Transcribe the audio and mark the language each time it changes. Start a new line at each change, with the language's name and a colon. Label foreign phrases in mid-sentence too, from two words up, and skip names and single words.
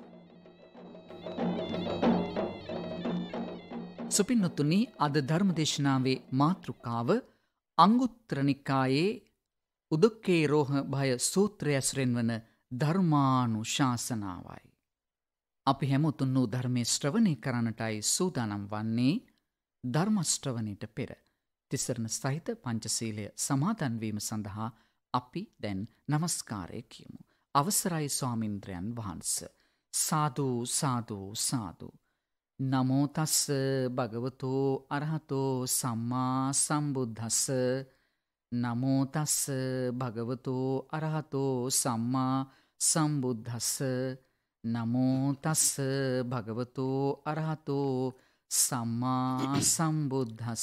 Sinhala: සුපින්නතුනි, අද ධර්මදේශනාවේ මාතෘකාව අංගුත්තර නිකායේ උදක්කේරෝහ භය සූත්‍රය ඇසුරෙන් වන ධර්මානුශාසනාවයි. අපි හැමෝතුන් වූ ධර්මයේ ශ්‍රවණය කරන්නටයි සූදානම් වන්නේ. ධර්ම ශ්‍රවණයට පෙර තිසරණ සහිත පංචශීලය සමාදන් වීම සඳහා අපි දැන් නමස්කාරය කියමු. අවසරයි ස්වාමීන්ද්‍රයන් වහන්ස. සාදු සාදු සාදු.
Pali: නමෝ තස්ස භගවතෝ අරහතෝ සම්මා සම්බුද්දස්ස. නමෝ තස්ස භගවතෝ අරහතෝ සම්මා සම්බුද්දස්ස. නමෝ තස්ස භගවතෝ අරහතෝ සම්මා සම්බුද්දස්ස.